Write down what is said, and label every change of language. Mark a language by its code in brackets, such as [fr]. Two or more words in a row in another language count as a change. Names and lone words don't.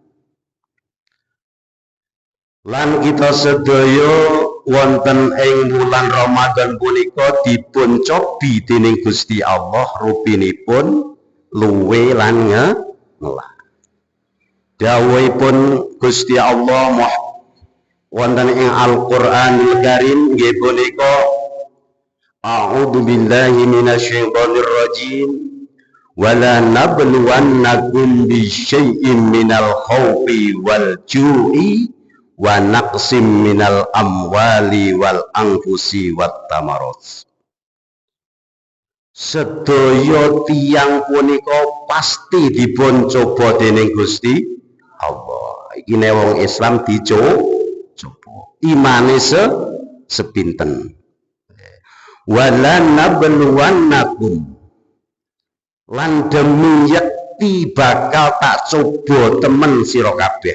[jv] Lan kita sedaya wonten ing wulan Ramadan punika dipun cobi dening Gusti Allah rupinipun luwe lan ngelah. Dawuhipun Gusti Allah wonten ing Al-Qur'anul Karim nggih punika [ar] أعوذ بالله من الشيطان الرجيم ولنبلونكم بشيء من الخوف والجوع ونقص من الأموال والأنفس والثمرات. [jv] Sedaya tiyang punika pasti dipun coba dening Gusti Allah. Iki nek wong Islam dicoba. Imane sepinten. [ar] ولنبلونكم [jv] lan demi yakti bakal tak coba temen sira kabeh.